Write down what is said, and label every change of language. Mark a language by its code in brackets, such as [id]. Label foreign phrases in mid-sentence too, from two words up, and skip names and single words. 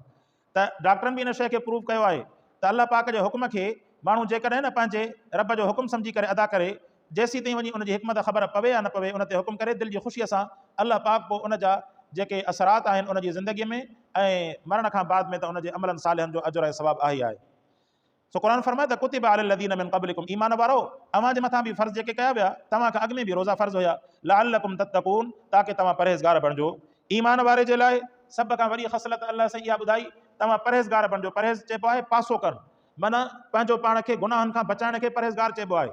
[sd] त डॉक्टरनि बि इन शइ खे प्रूव कयो आहे त अल्लाह पाक जे हुकुम खे माण्हू जेकॾहिं न पंहिंजे रब जो हुकुम सम्झी करे अदा करे जेसीं ताईं वञी उनजी हिकमत ख़बर पवे या न पवे उन ते हुकुम करे दिलि जी ख़ुशीअ सां अल्लाह पाक पोइ उन जा जेके असरात आहिनि उनजी ज़िंदगीअ में ऐं मरण खां बाद में त उनजे अमलनि सालिहनि जो अजुर ऐं सवाबु आहे ई आहे। सो क़ुरान फरमाए त [ar] كتب على الذين من قبلكم [sd] ईमान वारो अव्हांजे मथां बि फ़र्ज़ जेके कया विया तव्हां खां अॻु में बि रोज़ा फ़र्ज़ हुया [ar] لعلكم تتقون [sd] ताकी तव्हां परहेज़गार बणिजो। ईमान वारे जे लाइ सभ खां वॾी ख़सलत अल्लाह साईं इहा ॿुधाई तव्हां परहेज़गार बणिजो। परहेज़ चइबो आहे पासो करणु माना पंहिंजो पाण खे गुनाहनि खां बचाइण खे परहेज़गार चइबो आहे।